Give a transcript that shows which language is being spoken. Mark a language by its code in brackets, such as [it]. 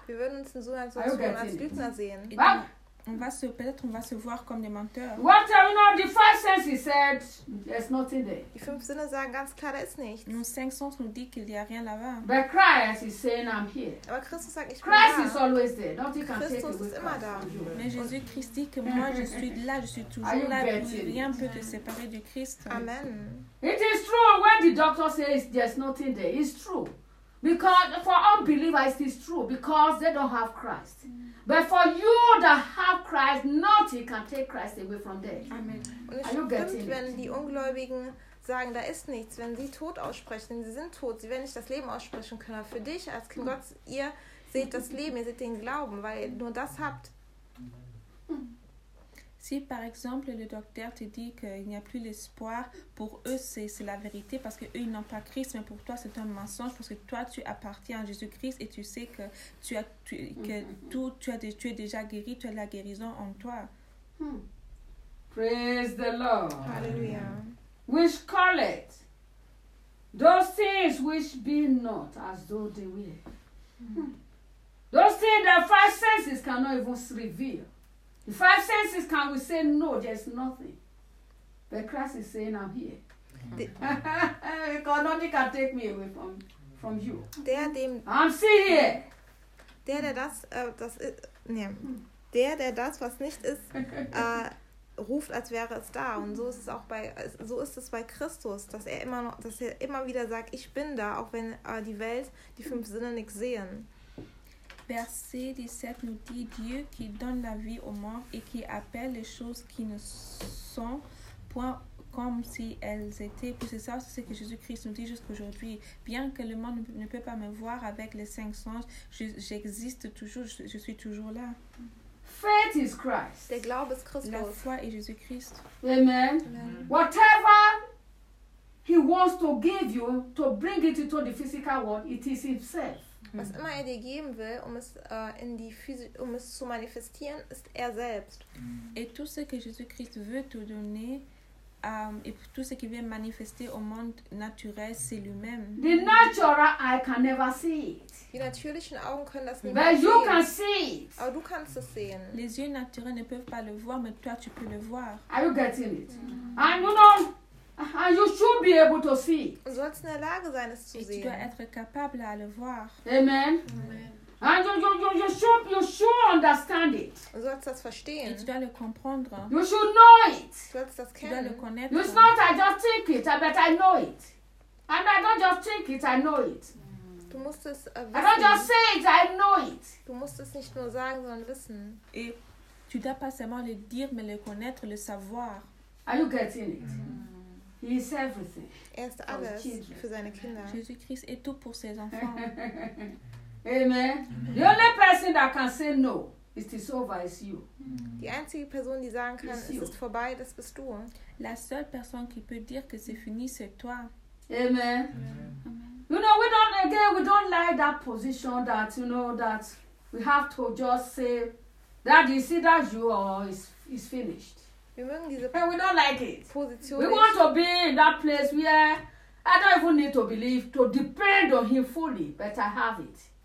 [de] Wir würden uns so als Lügner sehen. [fr] On va se, peut-être on va se voir comme des menteurs. [en] What you know, the five senses he said, there's nothing there. [de] Die fünf Sinne sagen ganz klar, da ist nichts. [fr] Nos cinq sens nous dit qu'il n'y a rien là-bas. [en] But Christ is saying, I'm here. [de] Aber Christus sagt, ich [en] Christ [de] bin da. [en] Is always there. Nothing [de] Christus [en] can [de] ist immer da. [fr] Mais Jésus Christ dit que moi je suis là, je suis toujours là. Rien peut te séparer du Christ. Amen. [en] It is true when the doctor says there's nothing there. It's true. Because for unbelievers it is true because they don't have Christ. But for you that have Christ, nothing can take Christ away from there. Amen. Are you getting it? [de] Wenn die Ungläubigen sagen, da ist nichts, wenn sie tot aussprechen, denn sie sind tot, sie werden nicht das Leben aussprechen können. Für dich als Kind Gottes, ihr seht das Leben, ihr seht den Glauben, weil ihr nur das habt. [fr] Si par exemple le docteur te dit qu'il n'y a plus d'espoir, pour eux c'est la vérité parce qu'eux ils n'ont pas Christ, mais pour toi c'est un mensonge parce que toi tu appartiens à Jésus-Christ et tu sais que tu es déjà guéri, tu as la guérison en toi. [en] Praise the Lord. Hallelujah. Which call it those things which be not as though they were. Those things that five senses cannot even reveal. The five senses can we say no, there's nothing. But Christ is saying I'm here. Because nothing can take me away from you. I'm still here. [de] Der das, was nicht ist, ruft, als wäre es da. Und so ist es auch bei so ist es bei Christus, dass er immer noch, dass er immer wieder sagt, ich bin da, auch wenn die Welt, die fünf Sinne nichts sehen. [fr] Verset 17 nous dit Dieu qui donne la vie aux morts et qui appelle les choses qui ne sont point comme si elles étaient. Puis c'est ça, c'est ce que Jésus-Christ nous dit jusqu'aujourd'hui. Bien que le monde ne peut pas me voir avec les cinq sens, j'existe toujours, je suis toujours là. [en] Faith is Christ. [de] Der Glaube ist Christus. [fr] La foi est Jésus-Christ. Amen. Amen. [en] Whatever he wants to give you to bring it into the physical world, it is himself. [de] Was immer er dir geben will, um es in die um es zu manifestieren, ist er selbst. [fr] Et tout ce que Jésus-Christ veut te donner, et tout ce qu'il veut manifester au monde naturel, c'est lui-même. [en] The natural eye can never see it. [de] Die natürlichen Augen können das nicht sehen. [en] But you can see it. [de] Aber du kannst es sehen. [fr] Les yeux naturels ne peuvent pas le voir, mais toi tu peux le voir. [en] Are you getting it? And you know. And you should be able to see. [de] Du sollst in der Lage sein, es zu [fr] et [de] sehen. [fr] Tu dois être capable à le voir. Amen. Amen. [en] And you should understand it. [de] Du sollst das verstehen. [fr] Et tu dois le comprendre. [en] You should know it. [de] Du sollst das kennen. [fr] Tu dois le connaître. [en] It's not I just think it, but I know it. And I don't just think it, I know it. [de] Du musst es wissen. [en] I don't just say it, I know it. [de] Du musst es nicht nur sagen, sondern wissen. [fr] Et tu dois pas seulement le dire, mais le connaître, le savoir. [en] Are you getting it? He is everything. [de] Er ist alles für seine Kinder. [fr] Jésus-Christ est tout pour ses enfants. Amen. [en] The only person that can say no, it is over, is you. [de] Die einzige Person, die sagen kann, es ist vorbei, das bist du. [fr] La seule personne qui peut dire que c'est fini, c'est toi. Amen. Amen. [en] You know, we don't again, we don't like that position that, you know, that we have to just say, that you see that you are, it's finished. And we don't like it. Position. We want to be in that place where I don't even need to believe, to depend on him fully, but I have it.